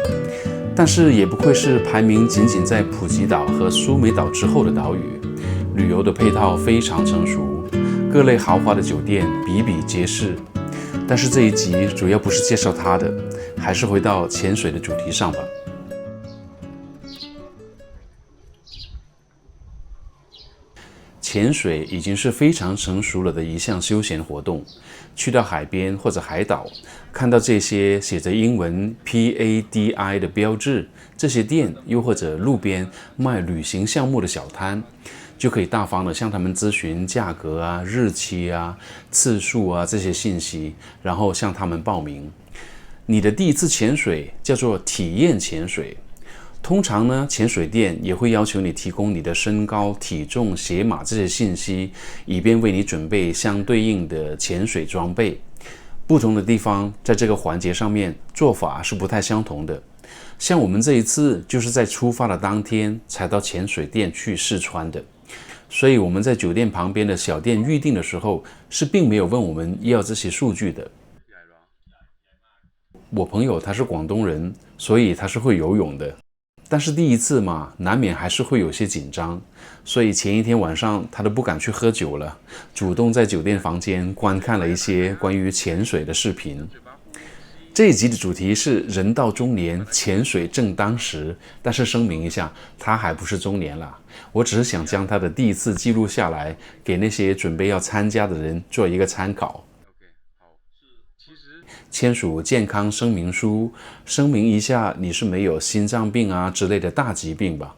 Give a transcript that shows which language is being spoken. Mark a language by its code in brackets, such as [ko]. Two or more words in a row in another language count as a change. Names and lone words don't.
[zh] 但是也不愧是排名僅僅在普吉島和蘇梅島之後的島嶼，旅遊的配套非常成熟，各類豪華的酒店比比皆是。但是這一集主要不是介紹它的，還是回到潛水的主題上吧。潛水已經是非常成熟了的一項休閒活動。去到海邊或者海島，看到這些寫着英文 PADI 的標誌，這些店又或者路邊賣旅行項目的小攤，就可以大方的向他們諮詢價格啊、日期啊、次數啊這些信息，然後向他們報名。你的第一次潛水叫做體驗潛水。通常呢，潛水店也會要求你提供你的身高、體重、鞋碼這些信息，以便為你準備相對應的潛水裝備。不同的地方在這個環節上面做法是不太相同的。像我們這一次就是在出發的當天才到潛水店去試穿的，所以我們在酒店旁邊的小店預訂的時候是並沒有問我們要這些數據的。我朋友他是廣東人，所以他是會游泳的。但是第一次嘛，難免還是會有些緊張，所以前一天晚上他都不敢去喝酒了，主動在酒店房間觀看了一些關於潛水的視頻。這一集的主題是人到中年，潛水正當時，但是聲明一下，他還不是中年啦，我只是想將他的第一次記錄下來，給那些準備要參加的人做一個參考。簽署健康聲明書，聲明一下你是沒有心臟病啊之類的大疾病吧。